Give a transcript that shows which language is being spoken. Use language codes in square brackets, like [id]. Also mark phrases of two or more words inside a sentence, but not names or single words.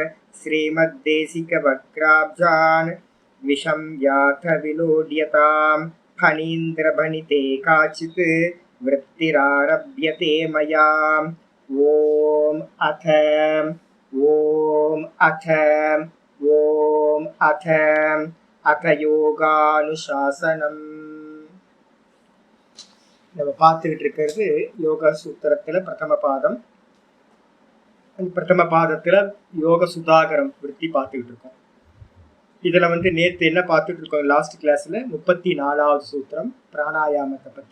[sa] श्रीमद्देशिकवक्त्राब्जान् विषं याथ विलोड्यताम् फणीन्द्रभणिते काचित् वृत्तिरारभ्यते मया। ॐ अथ योगानुशासनम्। [ta] நம்ம பார்த்துக்கிட்டு இருக்கிறது யோக சூத்திரத்தில் பிரதம பாதம். பிரதம பாதத்தில் யோக சுதாகரம் விருத்தி பார்த்துக்கிட்டு இருக்கோம். இதில் நேற்று என்ன பார்த்துட்டு இருக்கோம், [en] last class [ta] 34வது சூத்திரம் பிராணாயாமத்தை பற்றி.